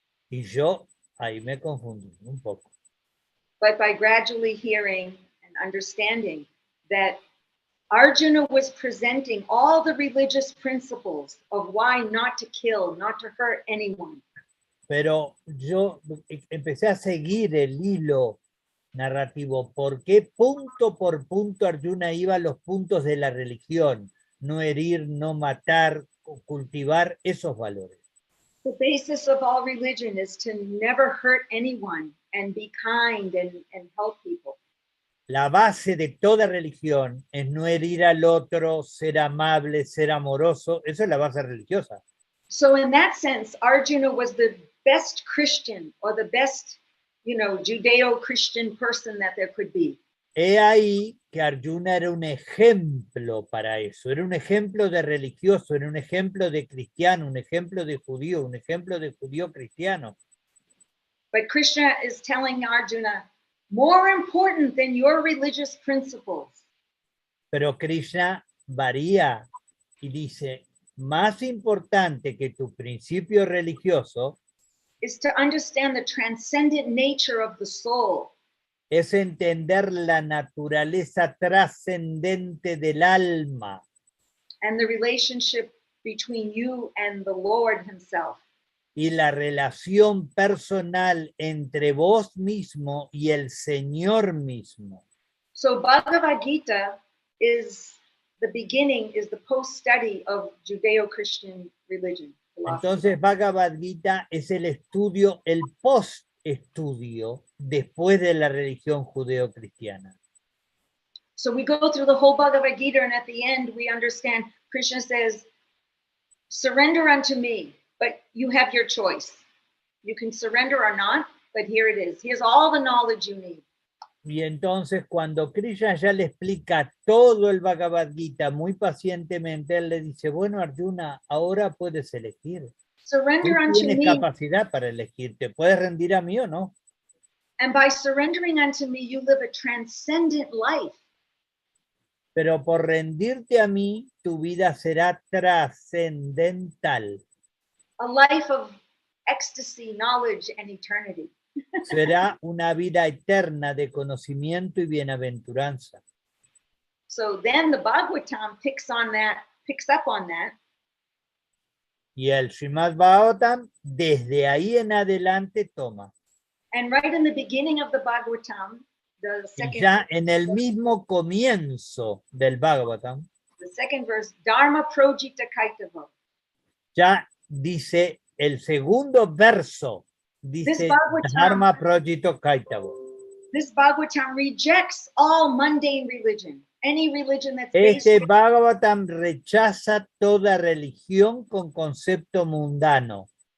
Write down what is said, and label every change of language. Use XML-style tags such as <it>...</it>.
<es>Y yo ahí me confundí un poco.</es> <en>But by gradually hearing and understanding that Arjuna was presenting all the religious principles of why not to kill, not to hurt anyone.</en> <es>Pero yo empecé a seguir el hilo narrativo, por qué punto por punto Arjuna iba a los puntos de la religión, no herir, no matar, cultivar esos valores.</es> <en>The basis of all religion is to never hurt anyone and be kind and help people.</en> <es>La base de toda religión es no herir al otro, ser amable, ser amoroso, eso es la base religiosa.</es> <en>So in that sense, Arjuna was the best Christian or the best, Judeo-Christian person that there could be.</en> <es>He ahí que Arjuna era un ejemplo para eso, era un ejemplo de religioso, era un ejemplo de cristiano, un ejemplo de judío, un ejemplo de judío cristiano.</es> <en>But Krishna is telling Arjuna, more important than your religious principles.</en> <es>Pero Krishna varía y dice, más importante que tu principio religioso</es> <en>is to understand the transcendent nature of the soul.</en> <es>Es entender la naturaleza trascendente del alma.</es> <en>And the relationship between you and the Lord himself.</en> <es>Y la relación personal entre vos mismo y el Señor mismo.</es> <en>So Bhagavad Gita is the beginning, is the post-study of Judeo-Christian religion.</en> <es>Entonces Bhagavad Gita es el estudio, el post-estudio después de la religión judeo-cristiana.</es> <en>So we go through the whole Bhagavad Gita and at the end we understand Krishna says, surrender unto me, but you have your choice. You can surrender or not, but here it is. Here's all the knowledge you need.</en> <es>Y entonces cuando Krishna ya le explica todo el Bhagavad Gita muy pacientemente, él le dice, bueno Arjuna, ahora puedes elegir.</es> <en>Surrender</en> <es>Tú</es> <en>unto</en> <es>tienes</es> <en>me.</en> <es>capacidad para elegir, ¿te puedes rendir a mí o no?</es> <en>And by surrendering unto me, you live a transcendent life.</en> <es>Pero por rendirte a mí, tu vida será trascendental.</es> <en>A life of ecstasy, knowledge, and eternity.</en> <es>Será una vida eterna de conocimiento y bienaventuranza.</es> <en>So then the Bhagavatam picks up on that.</en> <es>Y el Srimad Bhagavatam desde ahí en adelante toma.</es> <en>And right in the beginning of the Bhagavatam, the</en> <es>Y</es> <en>second,</en> <es>ya en el mismo comienzo del Bhagavatam,</es> <en>the second verse, Dharma Projita Kaitava.</en> <es>ya dice el segundo verso, dice Dharma Projito Kaitavo.</es> <en>This Bhagavatam rejects all mundane religion, any religion that's based</en> <es>Este Bhagavatam rechaza toda religión con concepto mundano.</es>